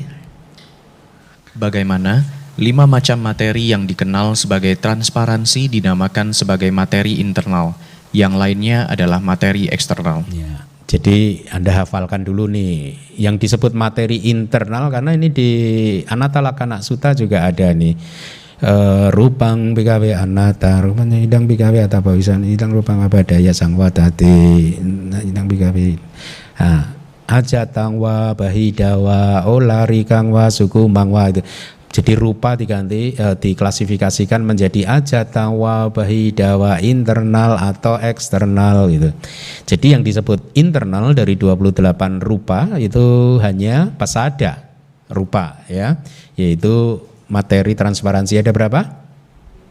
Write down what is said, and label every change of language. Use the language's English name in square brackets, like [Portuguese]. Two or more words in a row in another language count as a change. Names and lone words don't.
[Indonesian] Bagaimana 5 macam materi yang dikenal sebagai transparansi dinamakan sebagai materi internal, yang lainnya adalah materi eksternal. Ya, jadi Anda hafalkan dulu nih yang disebut materi internal, karena ini di Anatalakana Sutta juga ada nih. [Pali] Rupang bikawe anatta, rupanya idang bikawe atapawisan, idang rupang abadaya sangwadati, idang bikawe ajatang wa bahidawa olarikang wa suku mangwa. [Indonesian] Itu jadi rupa diganti diklasifikasikan menjadi [Pali] ajatang wa bahidawa, [Indonesian] internal atau eksternal gitu. Jadi yang disebut internal dari 28 rupa itu hanya pasada rupa ya, yaitu materi transparansi ada berapa?